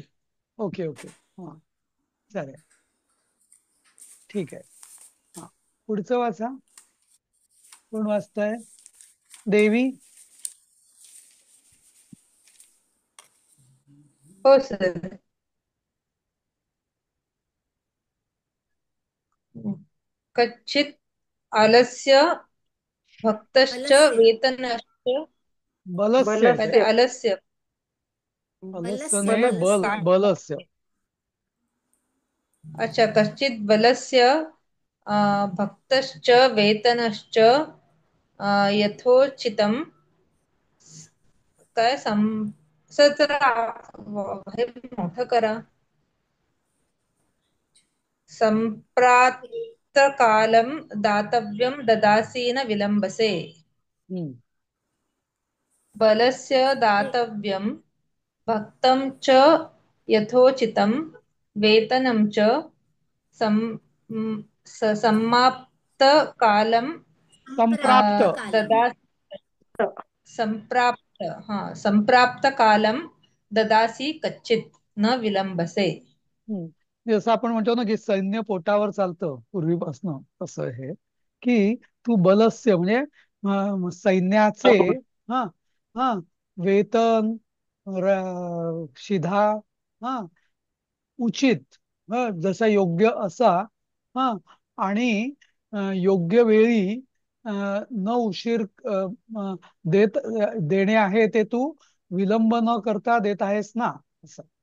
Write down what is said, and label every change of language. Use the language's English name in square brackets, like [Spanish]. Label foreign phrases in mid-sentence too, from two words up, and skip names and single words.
[English] okay okay, [Marathi] हा, चालेल, ठीक आहे. हा, पुढचं वाचा. कोण वाचताय? देवी. हो सर. [Sanskrit] कच्चित् आलस्य भक्तश्च अलस्य. वेतनश्च. बलस्य [Marathi] काय आहे. ते [Sanskrit] बलस्य. आलस्य? बलस्य बलस्य [Marathi] नाही, [Sanskrit] बलस्य. बलस्य. अच्छा, कश्चित् बलस्य भक्तश्च वेतनश्च यथोचितं. [Marathi] काय सर जरा हे मोठं करा. [Sanskrit] संप्राप्तकालं दातव्यं ददासीन विलंबसे. हम्म. बलस्य दातव्यं भक्तं च यथोचितं वेतनं च सम्माप्तकालं संप्राप्त. संप्राप्तकालम. ददा संप्राप्तकालं ददासी कच्चित् न विलंबसे. हम्म. [Marathi] जसं आपण म्हणतो ना की सैन्य पोटावर चालतं पूर्वीपासनं, तसं हे की तू बलस्य म्हणजे सैन्याचे, हा, हा, वेतन, शिधा, हा, उचित, जसा योग्य असा, हा, आणि योग्य वेळी न उशीर देणे आहे ते तू विलंब न करता देत आहेस ना, असं.